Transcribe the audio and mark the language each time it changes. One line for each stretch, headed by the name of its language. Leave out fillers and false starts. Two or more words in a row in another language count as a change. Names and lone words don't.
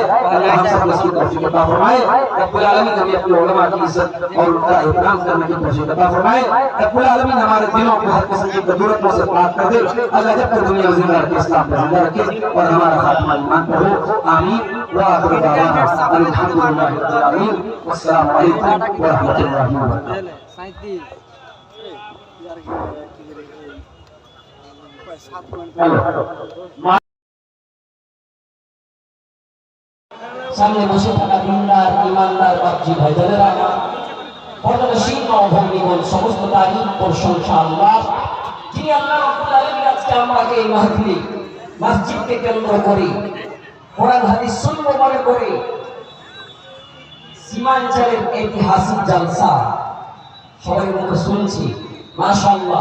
Urdu: اللہ ہم سب اس کی توفیق عطا فرمائے.
Arabic: رب العالمین
Urdu: ہمیں اپنے علماء کی عزت اور ان کا احترام کرنے کی توفیق عطا فرمائے.
Arabic: رب العالمین
Urdu: ہمارے دلوں کو ہر قسم کی بدورتوں سے پاک کر دے. اللہ جب تک دنیا زندہ رکھے اسلام پر زندہ رکھے اور ہمارا خاتمہ ایمان پر ہو. آمین.
Arabic: وآخر دعوانا الحمدللہ رب العالمین. والسلام علیکم ورحمۃ اللہ وبرکاتہ.
Bangla: সামনে বসে থাকা দিনদার ইমানদার বাপজি ভাইজানেরা আমার পর্দানশীল মা ও ভগ্নীগণ সমস্ত তারিফ প্রশংসা আল্লাহ, যিনি
Arabic: الله رب العالمين
Bangla: আজকে আমাকে এই মাহফিলে মসজিদকে কেন্দ্র করে কোরআন হাদিস শুনবো মনে করে সীমাঞ্চলের ঐতিহাসিক জালসা সবাই মুখে শুনছি মাশাআল্লাহ.